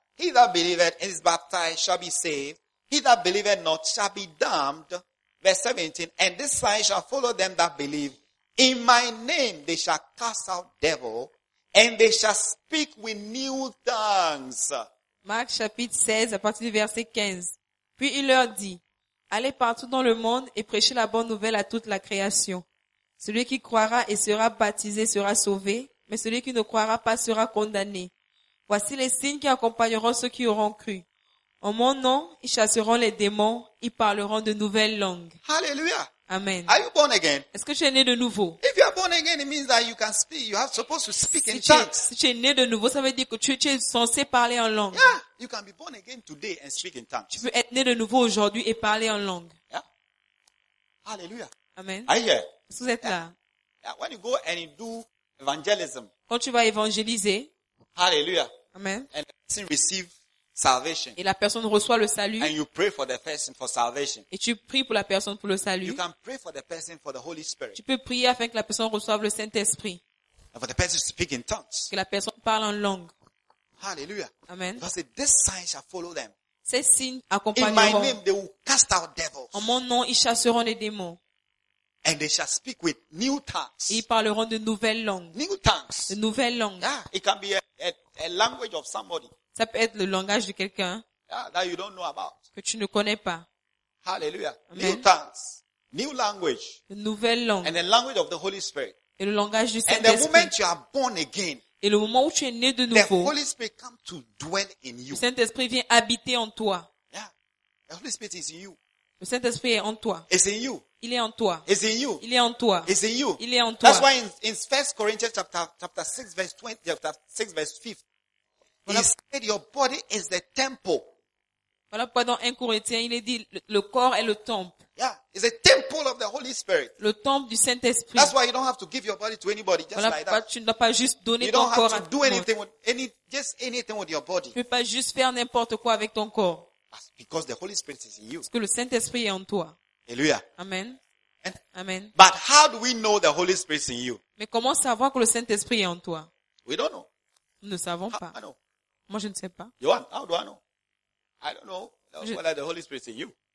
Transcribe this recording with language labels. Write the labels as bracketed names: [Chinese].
[English] He that believeth and is baptized shall be saved. He that believeth not shall be damned. Verse 17, and this sign shall follow them that believe. In my name they shall cast out devil, and they shall speak with new tongues. [French] Mark chapitre 16, à partir du verset 15. Puis il leur dit, allez partout dans le monde et prêchez la bonne nouvelle à toute la création. Celui qui croira et sera baptisé sera sauvé, mais celui qui ne croira pas sera condamné. Voici les signes qui accompagneront ceux qui auront cru. En mon nom, ils chasseront les démons, ils parleront de nouvelles langues. [English] Hallelujah. Amen. Are you born again? [French] Est-ce que tu es né de nouveau? [English] If you are born again, it means that you can speak. You are supposed to speak in tongues. [French] Si tu es né de nouveau, ça veut dire que tu es censé parler en langue. [English] Yeah. You can be born again today and speak in tongues. [French] Tu peux être né de nouveau aujourd'hui et parler en langue. [English] Yeah. Hallelujah. Amen. Are you here? [French] Est-ce que vous êtes [English] yeah. [French] là? [English] Yeah. When you go and you do evangelism. [French] Quand tu vas évangéliser. [English] Hallelujah. Amen. And you receive salvation. [French] Et la personne reçoit le salut. [English] And you pray for the person for salvation. [French] Et tu pries pour la personne pour le salut. [English] You can pray for the person for the Holy Spirit. [French] Tu peux prier afin que la personne reçoive le Saint-Esprit. [English] And for the person to speak in tongues. [French] Que la personne parle en langue. [English] Hallelujah. Amen. Because this sign shall follow them. [French] Ces signes accompagneront. [English] In my name they will cast out devils. [French] En mon nom ils chasseront les démons. [English] And they shall speak with new tongues. [French] Et ils parleront de nouvelles langues. [English] New tongues. [French] De nouvelles langues. [English] Yeah, it can be a language of somebody. [French] Ça peut être le langage de quelqu'un [English] yeah, that you don't know about. [French] Que tu ne connais pas. [English] Hallelujah. Amen. New tongues. New language. [French] Une nouvelle langue. [English] And the language of the Holy Spirit. [French] Et le langage du Saint-Esprit. [English] And the moment you are born again. [French] Et le moment où tu es né de nouveau. [English] The Holy Spirit comes to dwell in you. [French] Le Saint-Esprit vient habiter en toi. [English] Yeah. The Holy Spirit is in you. [French] Le Saint-Esprit est en toi. [English] It's in you. [French] Il est en toi. [English] It's in you. [French] Il est en toi. [English] It's in you. [French] Il est en toi. [English] That's why in 1 Corinthians chapter 6 verse 20, chapter 6 verse 5. He said, "Your body is the temple." [French] Voilà pourquoi dans 1 Corinthiens, il est dit, le corps est le temple. [English] Yeah, it's a temple of the Holy Spirit. [French] Le temple du Saint Esprit. [English] That's why you don't have to give your body to anybody just [French] voilà [English] like that. [French] Tu ne dois pas juste donner [English] you [French] ton [English] don't [French] corps [English] have to [French] à [English] do anything with any just anything with your body. [French] Tu ne peux pas juste faire n'importe quoi avec ton corps. [English] Because the Holy Spirit is in you. [French] Parce que le Saint Esprit est en toi. [English] Hallelujah. Amen. Amen. But how do we know the Holy Spirit is in you? [French] Mais comment savoir que le Saint-Esprit est en toi? [English] We don't know. [French] Nous ne savons pas. [English] I know. [French] Moi, je ne sais pas. [English] Johan, how do I know? I don't know whether the Holy Spirit is in you.